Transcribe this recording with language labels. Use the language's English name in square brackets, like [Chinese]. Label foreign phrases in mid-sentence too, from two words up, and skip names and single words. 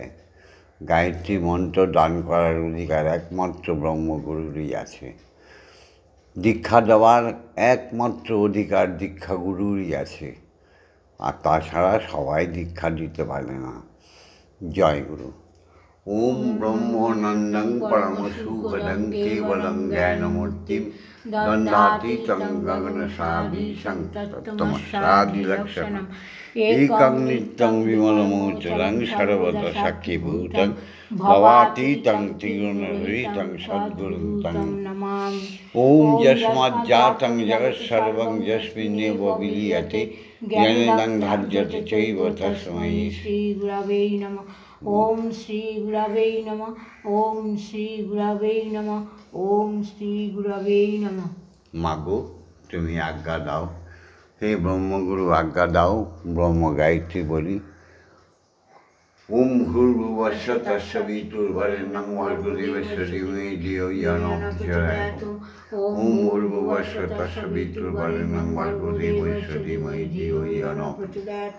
[Bangla] গায়ত্রী মন্ত্র দান করার অধিকার একমাত্র ব্রহ্মগুরুরই আছে। দীক্ষা দেওয়ার একমাত্র অধিকার দীক্ষাগুরুরই আছে, আর তাছাড়া সবাই দীক্ষা দিতে পারে না। জয় গুরু। [Sanskrit] ओम ब्रह्मानंदं परमसुखदं केवलं ज्ञानमूर्तिं दण्डातीतं गगनसदृशं तत्त्वमस्यादिलक्षणम् एकं नित्यं विमलमोचरं सर्वदा साक्षीभूतं भवातीतं त्रिगुणरहितं सद्गुरुं तं नमामि। ओम यस्माज्जातं जगत्सर्वं यस्मिन्नेव विलीयते ज्ञानेन धार्यते चैव तस्मै श्रीगुरवे नमः। ओम श्री गुरवे नमः। ओम श्री गुरवे नमः। ओम श्री गुरवे नमः। [Bangla] মাগো তুমি আজ্ঞা দাও, হে ব্রহ্মগুরু আজ্ঞা দাও ব্রহ্ম গায়ত্রী বলি। [Sanskrit] ओम भूर्भुवस्सुः तस्य वितुर्वरेण्यं भर्गो देवस्य धीमहि धियो यो न प्रचोदयात्। ओम भूर्भुवस्सुः तस्य वितुर्वरेण्यं भर्गो देवस्य धीमहि धियो यो न प्रचोदयात्।